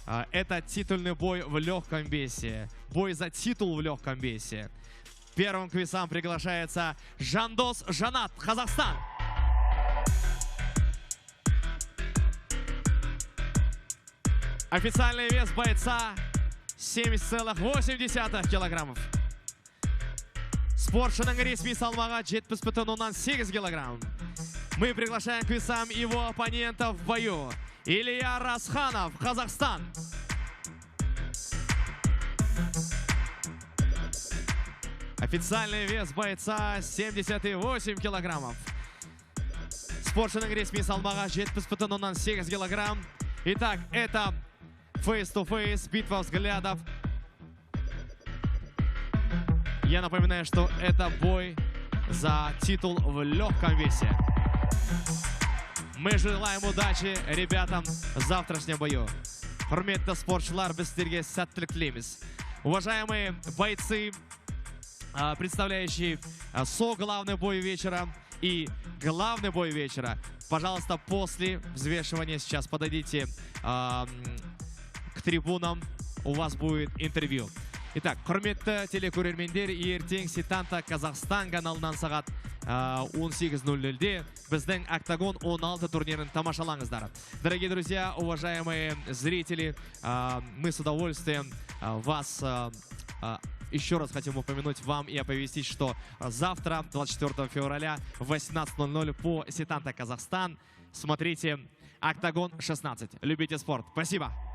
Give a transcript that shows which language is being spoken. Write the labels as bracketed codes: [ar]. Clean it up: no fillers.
[ru] Это титульный бой в легком весе. Бой за титул в легком весе. Первым к весам приглашается Жандос Жанат, Казахстан. Официальный вес бойца 70,8 килограммов. [kk] Спортшының ресми салмағы 70,8 килограмм. [ru] Мы приглашаем к весам его оппонентов в бою. Илья Расханов, Казахстан. Официальный вес бойца 78 килограммов. [kk] Спортшының ресми салмағы 70,8 килограмм. [ru] Итак, это фейс-то-фейс, битва взглядов. Я напоминаю, что это бой за титул в легком весе. Мы желаем удачи ребятам в завтрашнем бою. [kk] Құрметті спортшылар, біз сіздерге сәттілік тілейміз. [ru] Уважаемые бойцы, представляющие главный бой вечера и главный бой вечера, пожалуйста, после взвешивания сейчас подойдите к трибунам, у вас будет интервью. [kk] Итак, құрметті телекөрермендер, ертең Сетанта Казахстан каналынан сағат 18:00-де біздің Октагон 16 турнирын тамашалаңыздар. [ru] Дорогие друзья, уважаемые зрители, мы с удовольствием вас еще раз хотим упомянуть вам и оповестить, что завтра, 24 февраля, в 18:00 по Сетанта Казахстан, смотрите Октагон 16. Любите спорт. Спасибо.